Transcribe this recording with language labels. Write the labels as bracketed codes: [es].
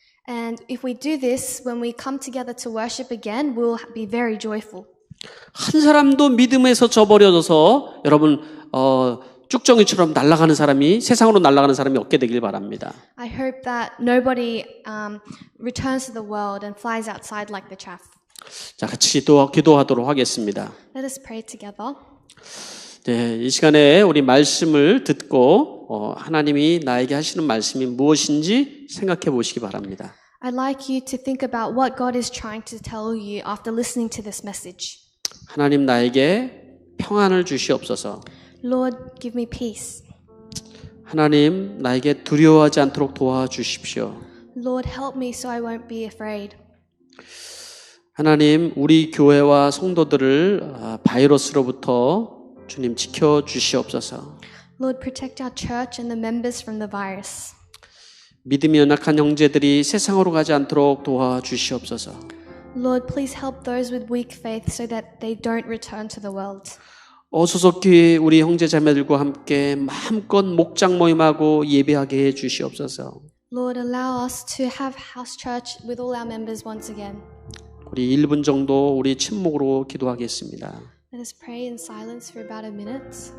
[en] And if we do this, when we come together to worship again, we'll be very joyful. [ko] 한 사람도 믿음에서 저버려져서 여러분 쭉정이처럼 날아가는 사람이 세상으로 날아가는 사람이 없게 되길 바랍니다. [en] I hope that nobody returns to the world and flies outside like the chaff. [ko] 자, 같이 기도하도록 하겠습니다. [en] Let us pray together. [ko] 네, 이 시간에 우리 말씀을 듣고 하나님이 나에게 하시는 말씀이 무엇인지 생각해 보시기 바랍니다. [en] I'd like you to think about what God is trying to tell you after listening to this message. [ko] 하나님 나에게 평안을 주시옵소서. [en] Lord, give me peace. [ko] 하나님 나에게 두려워하지 않도록 도와주십시오. [en] Lord, help me so I won't be afraid. [ko] 하나님 우리 교회와 성도들을 바이러스로부터 주님 지켜주시옵소서. [en] Lord, protect our church and the members from the virus. [ko] 믿음이 연약한 형제들이 세상으로 가지 않도록 도와주시옵소서. [en] Lord, please help those with weak faith so that they don't return to the world. [ko] 어소속히 우리 형제 자매들과 함께 마음껏 목장 모임하고 예배하게 해 주시옵소서. [en] Lord, allow us to have house church with all our members once again. [ko] 우리 1분 정도 우리 침묵으로 기도하겠습니다. [en] Let us pray in silence for about a minute.